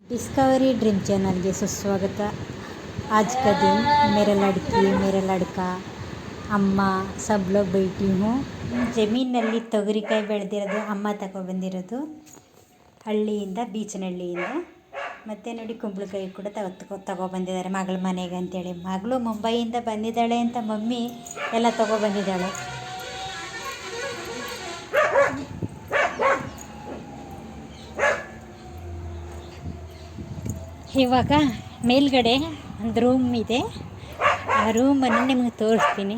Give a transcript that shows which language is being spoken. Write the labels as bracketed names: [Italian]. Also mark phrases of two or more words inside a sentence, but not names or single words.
[Hindi] डिस्कवरी ड्रीम चैनल के सुस्वागत। आज का दिन मेरा लड़की मेरा लड़का अम्मा सब लोग बैठी हूँ। [Kannada] ಜಮೀನಲ್ಲಿ ತೊಗರಿಕಾಯಿ ಬೆಳೆದಿರೋದು ಅಮ್ಮ ತಗೊಬಂದಿರೋದು ಹಳ್ಳಿಯಿಂದ ಬೀಚನಹಳ್ಳಿಯಿಂದ। ಮತ್ತು ನೋಡಿ ಕುಂಬಳಕಾಯಿ ಕೂಡ ತಗೊಬಂದಿದ್ದಾರೆ ಮಗಳ ಮನೆಗೆ ಅಂತೇಳಿ। ಮಗಳು ಮುಂಬೈಯಿಂದ ಬಂದಿದ್ದಾಳೆ ಅಂತ ಮಮ್ಮಿ ಎಲ್ಲ ತಗೊಬಂದಿದ್ದಾಳೆ। ಇವಾಗ ಮೇಲ್ಗಡೆ ಒಂದು ರೂಮ್ ಇದೆ, ಆ ರೂಮನ್ನು ನಿಮಗೆ ತೋರಿಸ್ತೀನಿ।